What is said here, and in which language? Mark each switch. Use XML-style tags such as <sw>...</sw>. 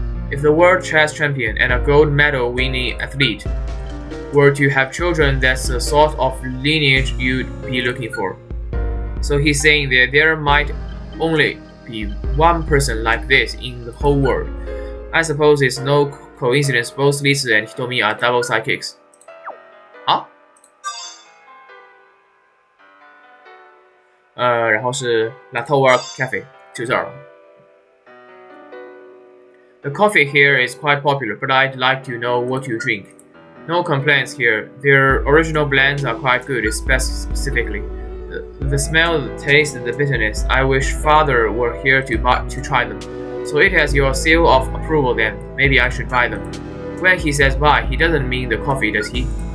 <en>If the world chess champion and a gold medal winning athlete were to have children, that's the sort of lineage you'd be looking for. So he's saying that there might only be one person like this in the whole world. I suppose it's no coincidence both Lizu and Hitomi are double psychics. 啊？</en> <zh>然后是 Latower Cafe 就这儿了。</zh> <en>The coffee here is quite popular, but I'd like to know what you drink. No complaints here. Their original blends are quite good, specifically. The smell, the taste, the bitterness. I wish Father were here to try them. So it has your seal of approval then. Maybe I should buy them. When he says buy, he doesn't mean the coffee, does he?</en>